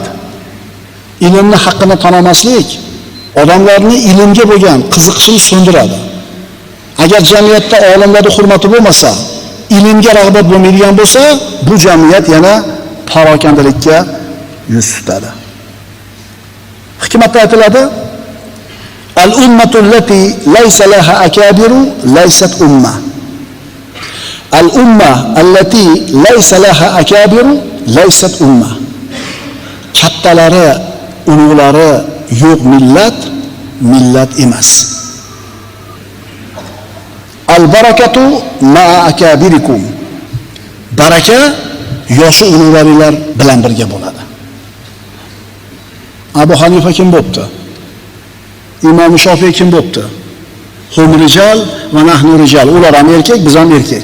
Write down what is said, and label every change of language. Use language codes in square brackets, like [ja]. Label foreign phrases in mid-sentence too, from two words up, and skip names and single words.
[uz] Ilmni haqqini tan olmaslik odamlarning ilmga bo'lgan qiziqishini so'ndiradi. Agar jamiyatda olimlarning hurmati bo'lmasa, ilmga rag'bat bo'lmaydigan bo'lsa, bu jamiyat yana parokandalikka yuz tutadi. Hikmatda aytiladi: [ar] الأمة التي ليس لها أكابر ليست أمة. الأمة التي ليس لها أكابر ليست أمة. [uz] Kattalari, ulug'lari yo'q millat emas. [ar] البركة مع أكابركم. [uz] Baraka yoshi ulug'laringlar bilan birga bo'ladi. Abu Hanifa kim bo'pti? Imom Shofiy kim bo'pti? [ar] هم رجال ونحن رجال. [uz] Ular ham erkak, biz ham erkak.